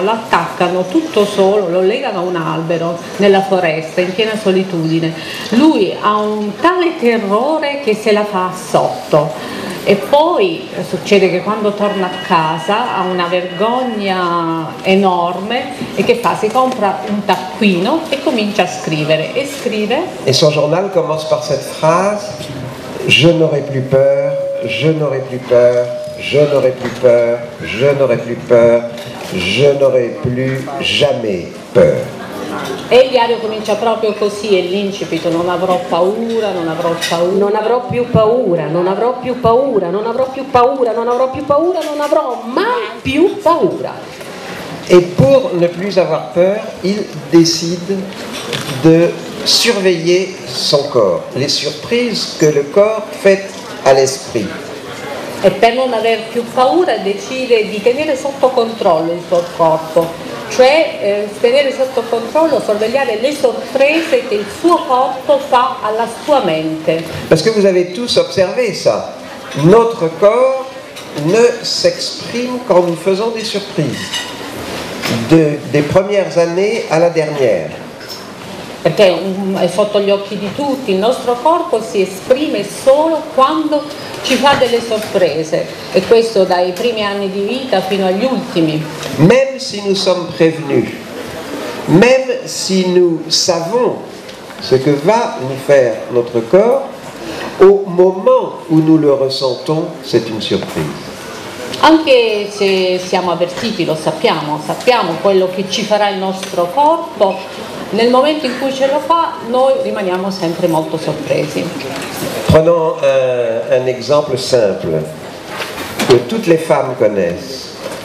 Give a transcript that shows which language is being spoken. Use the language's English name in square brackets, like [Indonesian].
[Italian] Lo attaccano tutto solo, lo legano a un albero nella foresta in piena solitudine. Lui ha un tale terrore che se la fa sotto. E poi succede che quando torna a casa ha una vergogna enorme e che fa? Si compra un taccuino e comincia a scrivere e scrive. [French] Et son journal commence par cette phrase: je n'aurai plus peur, je n'aurai plus peur, je n'aurai plus peur, je n'aurai plus peur, je n'aurai plus jamais peur. [Italian] E il diario comincia proprio così, è l'incipit: non avrò paura, non avrò paura. Non avrò più paura, non avrò più paura, non avrò più paura, non avrò più paura, non avrò mai più paura. [French] Et pour ne plus avoir peur, il décide de surveiller son corps, les surprises que le corps fait à l'esprit. [Italian] E per non aver più paura decide di tenere sotto controllo il suo corpo, cioè tenere sotto controllo, sorvegliare le sorprese che il suo corpo fa alla sua mente. [French] Parce que vous avez tous observé ça. Notre corps ne s'exprime qu'en nous faisant des surprises, des premières années à la dernière. [Italian] Perché è sotto gli occhi di tutti, il nostro corpo si esprime solo quando ci fa delle sorprese, e questo dai primi anni di vita fino agli ultimi. [French] Même si nous sommes prévenus, même si nous savons ce que va nous faire notre corps, Au moment où nous le ressentons, c'est une surprise. [Italian] Anche se siamo avvertiti, lo sappiamo quello che ci farà il nostro corpo, nel momento in cui ce lo fa noi rimaniamo sempre molto sorpresi. [French] Prenons un exemple simple que toutes les femmes connaissent.